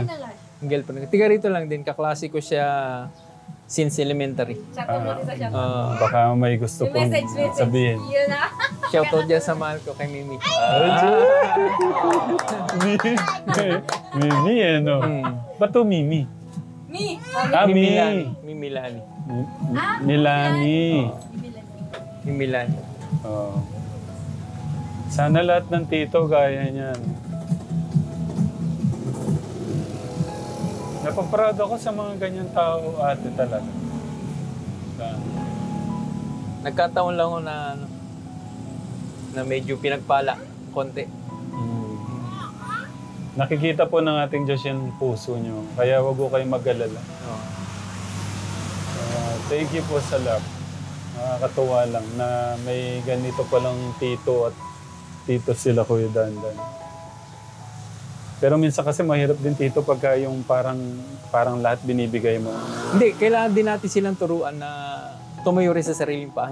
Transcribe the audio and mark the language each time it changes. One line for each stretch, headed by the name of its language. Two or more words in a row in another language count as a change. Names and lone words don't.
Filipino: Ang girlfriend. Tiga rito lang din. Kaklase ko siya
English: since elementary.
Filipino: Shoutout mo din sa shoutout. Baka may gusto Yung pong message. sabihin. Yun na. Shoutout dyan sa mahal ko kay Mimi. Mimi, ano? Ba't to Mimi? Me! Mimi. Mimi Lani. Milani. Mimi Lani. Oh. Sana lahat ng tito gaya niyan. Napaproud ako sa mga ganyan tao, ate, talaga. Nagkataon lang ako na medyo pinagpala. Konti. Nakikita po ng ating Diyos yung puso niyo. Kaya wag ko kayong mag-alala. Oh.
English: Thank you
Filipino: po sa love. Nakakatuwa lang na may ganito palang tito at tito sila, Kuya Dandan. Pero minsan kasi mahirap din tito pagka yung parang lahat binibigay mo. Hindi, kailangan din natin silang turuan na tumayo rin sa sariling paa.